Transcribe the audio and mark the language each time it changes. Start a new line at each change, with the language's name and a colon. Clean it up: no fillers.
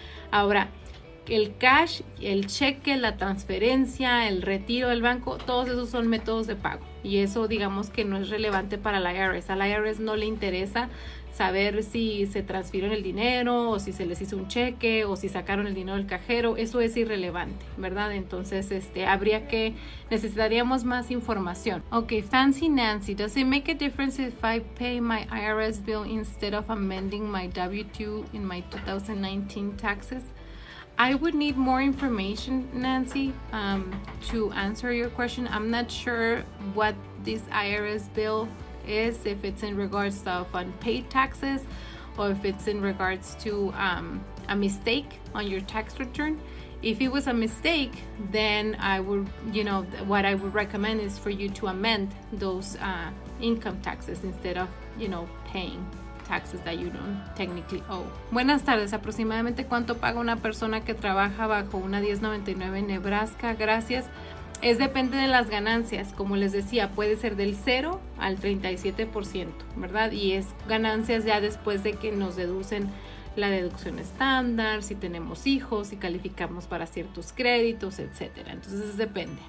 Spanish: Ahora, el cash, el cheque, la transferencia, el retiro del banco, todos esos son métodos de pago y eso digamos que no es relevante para la IRS. A la IRS no le interesa saber si se transfirió el dinero o si se les hizo un cheque o si sacaron el dinero del cajero. Eso es irrelevante, ¿verdad? Entonces necesitaríamos más información.
English: Okay, Fancy Nancy, does it make a difference if I pay my IRS bill instead of amending my W-2 in my 2019 taxes? I would need more information, Nancy, to answer your question. I'm not sure what this IRS bill is, if it's in regards of unpaid taxes or if it's in regards to a mistake on your tax return. If it was a mistake, then I would, what I would recommend is for you to amend those income taxes instead of, paying taxes that you don't technically owe.
Spanish: Buenas tardes, aproximadamente cuánto paga una persona que trabaja bajo una 1099 en Nebraska. Gracias. Depende de las ganancias, como les decía, puede ser del 0 al 37%, ¿verdad? Y es ganancias ya después de que nos deducen la deducción estándar, si tenemos hijos, si calificamos para ciertos créditos, etcétera. Entonces depende.